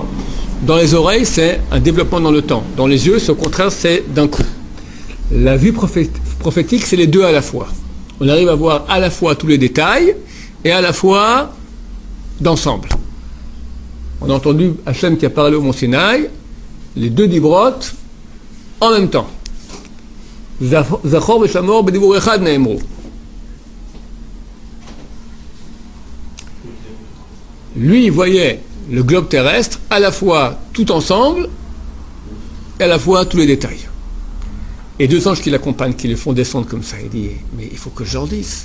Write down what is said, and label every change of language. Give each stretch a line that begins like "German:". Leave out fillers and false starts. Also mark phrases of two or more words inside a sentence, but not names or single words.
French: Dans les oreilles, c'est un développement dans le temps. Dans les yeux, c'est au contraire, c'est d'un coup. La vue prophétique, c'est les deux à la fois. On arrive à voir à la fois tous les détails et à la fois d'ensemble. On a entendu Hachem qui a parlé au Mont Sinaï, les 2 dibrotes en même temps.
Hebrew: זכור ושמור בדבור אחד נאמרו.
French: Lui, il voyait le globe terrestre à la fois tout ensemble et à la fois tous les détails. Et 2 anges qui l'accompagnent, qui les font descendre comme ça, il dit, mais il faut que je leur dise.